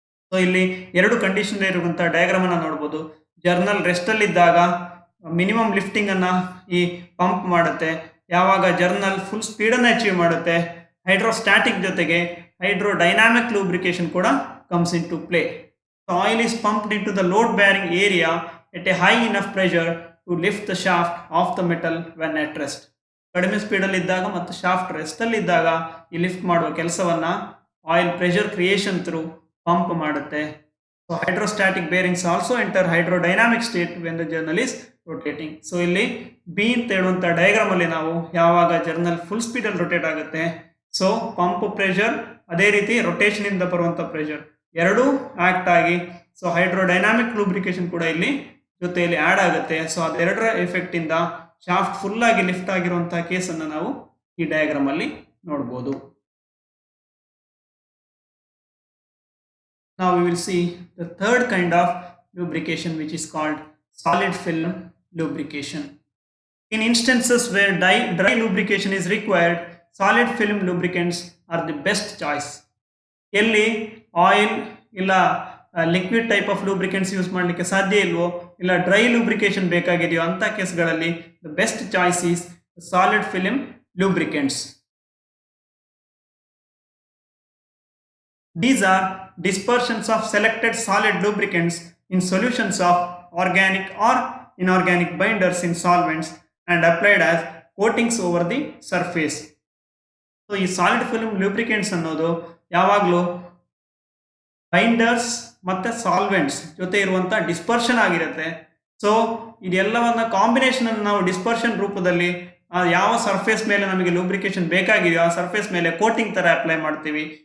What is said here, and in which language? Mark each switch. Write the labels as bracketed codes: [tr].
[kn] So ಇಲ್ಲಿ ಎರಡು condition ಇರುವಂತಹ ಡಯಾಗ್ರಾಮ್ ಅನ್ನ ನೋಡಬಹುದು. ಜರ್ನಲ್ ರೆಸ್ಟ್ ಅಲ್ಲಿ ಇದ್ದಾಗ ಮಿನಿಮಮ್ ಲಿಫ್ಟಿಂಗ್ ಅನ್ನ ಈ ಪಂಪ್ ಮಾಡುತ್ತೆ, ಯಾವಾಗ ಜರ್ನಲ್ ಫುಲ್ ಸ್ಪೀಡ್ ಅನ್ನ ಅಚೀವ್ ಮಾಡುತ್ತೆ. ಹೈಡ್ರೋಸ್ಟ್ಯಾಟಿಕ್ ಜೊತೆಗೆ ಹೈಡ್ರೋಡೈನಾಮಿಕ್ ಲೂಬ್ರಿಕೇಶನ್ ಕೂಡ [en] comes into play. The oil is pumped into the load bearing area at a high enough pressure to lift the shaft off the metal when at rest. [kn] ಕಡಿಮೆ speed ಅಲ್ಲಿ ಇದ್ದಾಗ ಮತ್ತು shaft rest ಅಲ್ಲಿ ಇದ್ದಾಗ ಈ lift ಮಾಡುವ ಕೆಲಸವನ್ನ oil pressure creation through pump ಮಾಡುತ್ತೆ. [en] So hydrostatic bearings also enter hydrodynamic state when the journal is rotating. [kn] So ಇಲ್ಲಿ ಬಿ ಅಂತ ಹೇಳುವಂತ ಡಯಾಗ್ರಾಮ್ ಅಲ್ಲಿ ನಾವು ಯಾವಾಗ ಜರ್ನಲ್ ಫುಲ್ ಸ್ಪೀಡ್ ಅಲ್ಲಿ ರೊಟೇಟ್ ಆಗುತ್ತೆ, ಸೊ ಪಂಪ್ ಪ್ರೆಷರ್ ಅದೇ ರೀತಿ ರೊಟೇಷನ್ ಇಂದ ಬರುವಂತ ಪ್ರೆಷರ್ ಎರಡೂ ಆಕ್ಟ್ ಆಗಿ, ಸೊ ಹೈಡ್ರೋಡೈನಾಮಿಕ್ ಲೂಬ್ರಿಕೇಶನ್ ಕೂಡ ಇಲ್ಲಿ ಜೊತೆಯಲ್ಲಿ ಆಡ್ ಆಗುತ್ತೆ. ಸೊ ಅದೆರಡರ ಎಫೆಕ್ಟ್ ಇಂದ ಶಾಫ್ಟ್ ಫುಲ್ ಆಗಿ ಲಿಫ್ಟ್ ಆಗಿರುವಂತಹ ಕೇಸ್ ಅನ್ನ ನಾವು ಈ ಡಯಾಗ್ರಾಮ್ ಅಲ್ಲಿ ನೋಡಬಹುದು. [en] Now we will see the third kind of lubrication, which is called solid film lubrication. In instances where dry lubrication is required, solid film lubricants are the best choice. [kn] ಎಲ್ಲಿ oil ಇಲ್ಲ liquid type of lubricants use ಮಾಡಲಿಕ್ಕೆ ಸಾಧ್ಯ ಇಲ್ವೋ, ಇಲ್ಲ dry lubrication ಬೇಕಾಗಿದೆಯೋ ಅಂತ ಕೇಸ್ಗಳಲ್ಲಿ [en] The best choice is solid film lubricants. These are dispersions of selected solid lubricants in solutions of organic or inorganic binders in solvents and applied as coatings over the surface. [kn] So ಈ solid film lubricants ಅನ್ನೋದು ಯಾವಾಗಲೂ binders ಮತ್ತೆ solvents ಜೊತೆ ಇರುವಂತ dispersion ಆಗಿರುತ್ತೆ. So ಇದೆಲ್ಲವನ್ನ combination ಅನ್ನು ನಾವು ಡಿಸ್ಪರ್ಷನ್ ರೂಪದಲ್ಲಿ ಯಾವ ಸರ್ಫೇಸ್ ಮೇಲೆ ನಮಗೆ ಲೂಬ್ರಿಕೇಶನ್ ಬೇಕಾಗಿದೆಯೋ ಆ ಸರ್ಫೇಸ್ ಮೇಲೆ ಕೋಟಿಂಗ್ ತರ ಅಪ್ಲೈ ಮಾಡ್ತೀವಿ.